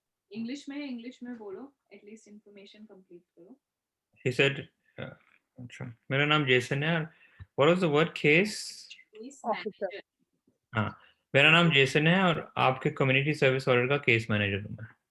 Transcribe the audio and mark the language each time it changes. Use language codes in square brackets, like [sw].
[hi] English में बोलो, at least information complete करो। [en] he said [hi] अच्छा मेरा नाम जेसन है और [en] what was the word case? [hi] Officer. हाँ, मेरा नाम जेसन है और आपके कम्युनिटी सर्विस ऑर्डर का केस मैनेजर हूँ मैं।